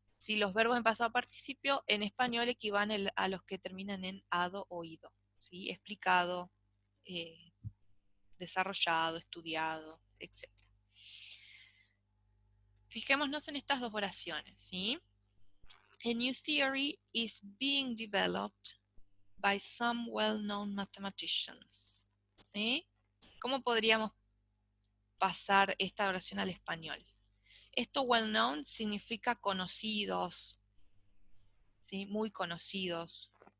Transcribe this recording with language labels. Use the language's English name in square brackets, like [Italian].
[Spanish] Si los verbos en pasado participio en español equivalen a los que terminan en ado o ido, ¿sí? Explicado, eh, desarrollado, estudiado, etcétera. Fijémonos en estas dos oraciones, ¿sí? [English] A new theory is being developed by some well-known mathematicians, [Spanish] ¿sí? ¿Cómo podríamos pasar esta oración al español? Esto well-known significa conocidos, ¿sí? Muy conocidos.